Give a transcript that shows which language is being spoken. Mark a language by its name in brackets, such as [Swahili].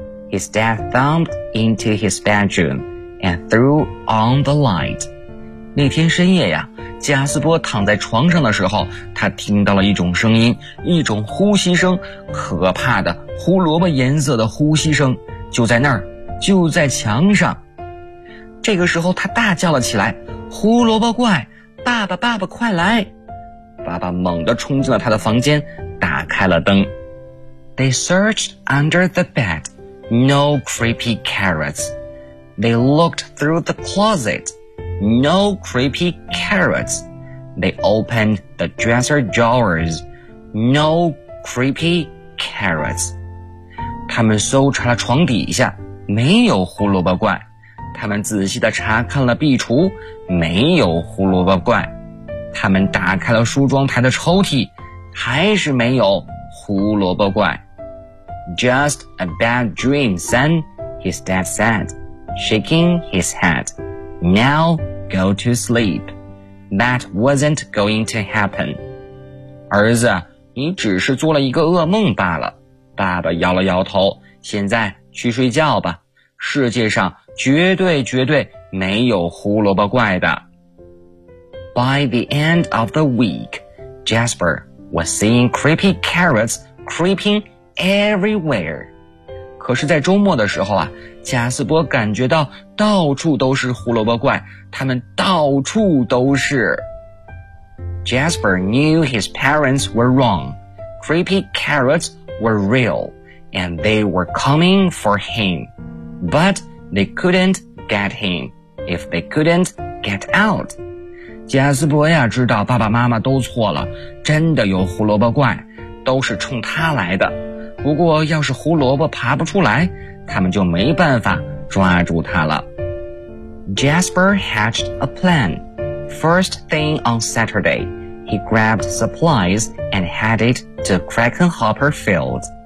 [English] His dad thumped into his bedroom and threw on the light. [Chinese] 那天深夜呀，加斯波躺在床上的时候，他听到了一种声音，一种呼吸声，可怕的胡萝卜颜色的呼吸声，就在那儿，就在墙上。这个时候他大叫了起来，胡萝卜怪，爸爸爸爸快来。爸爸猛地冲进了他的房间，打开了灯。 [English] They searched under the bed, no creepy carrots. They looked through the closet. No creepy carrots. They opened the dresser drawers. No creepy carrots. [Chinese] 他们搜查了床底下，没有胡萝卜怪。他们仔细地查看了壁橱，没有胡萝卜怪。他们打开了梳妆台的抽屉，还是没有胡萝卜怪。 [English] Just a bad dream, son, his dad said, shaking his head. Now go to sleep. That wasn't going to happen. [Chinese] 儿子，你只是做了一个噩梦罢了。爸爸摇了摇头，现在去睡觉吧。世界上绝对绝对没有胡萝卜怪的。 [English] By the end of the week, Jasper was seeing creepy carrots creeping everywhere. [Chinese] 可是在周末的时候啊，加斯波感觉到到处都是胡萝卜怪，他们到处都是。 [English] Jasper knew his parents were wrong. Creepy carrots were real, and they were coming for him. But they couldn't get him if they couldn't get out. [Chinese] 加斯波呀，知道爸爸妈妈都错了，真的有胡萝卜怪，都是冲他来的。不过要是胡萝卜爬不出来，他们就没办法抓住它了。 [English] Jasper hatched a plan. First thing on Saturday, he grabbed supplies and headed to Krakenhopper Field.